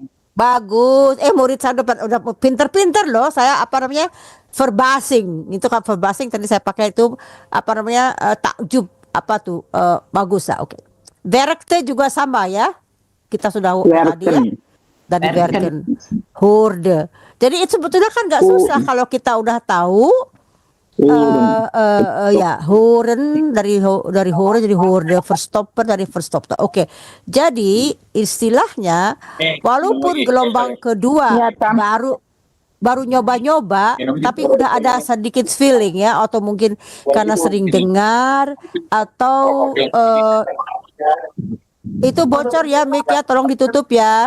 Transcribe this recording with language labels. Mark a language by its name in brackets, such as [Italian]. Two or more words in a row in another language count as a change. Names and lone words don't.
[Indonesian] Bagus. Murid saya udah pinter-pinter loh. Saya verbasing. Itu kan verbasing tadi saya pakai itu takjub bagus lah. Oke. Werkte juga sama ya. Kita sudah tadi ya. Dari werken. Hoorde. Jadi itu sebetulnya kan nggak susah kalau kita udah tahu. Ya, horen dari horen jadi hoorde, verstoppen dari verstopte. Oke. Jadi istilahnya walaupun gelombang kedua baru nyoba-nyoba, tapi udah ada sedikit feeling ya, atau mungkin karena sering dengar atau itu bocor ya mic ya, tolong ditutup ya.